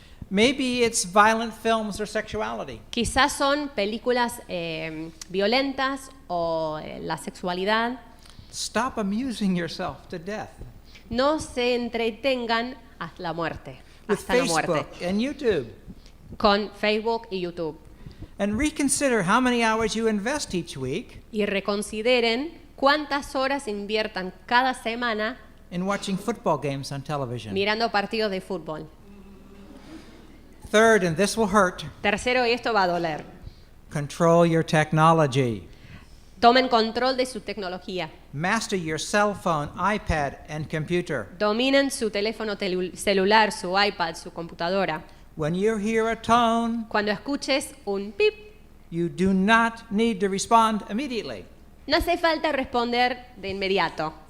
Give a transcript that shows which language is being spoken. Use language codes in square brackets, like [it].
[en] Maybe it's violent films or sexuality. [es] Quizás son películas violentas o la sexualidad. [en] Stop amusing yourself to death [es] No se entretengan hasta la muerte, [en] with [es] hasta la muerte, [en] Facebook and YouTube. [es] con Facebook y YouTube. [en] And reconsider how many hours you invest each week [es] Y reconsideren cuántas horas inviertan cada semana [en] in watching football games on television. [es] mirando partidos de fútbol. [en] Third, and this will hurt, [es] Tercero, y esto va a doler, [en] control your technology. [es] tomen control de su tecnología. [en] Master your cell phone, iPad, and computer. [es] Dominen su teléfono celular, su iPad, su computadora. [en] When you hear a tone, [es] Cuando escuches un pip, [en] you do not need to respond immediately. [es] no hace falta responder de inmediato.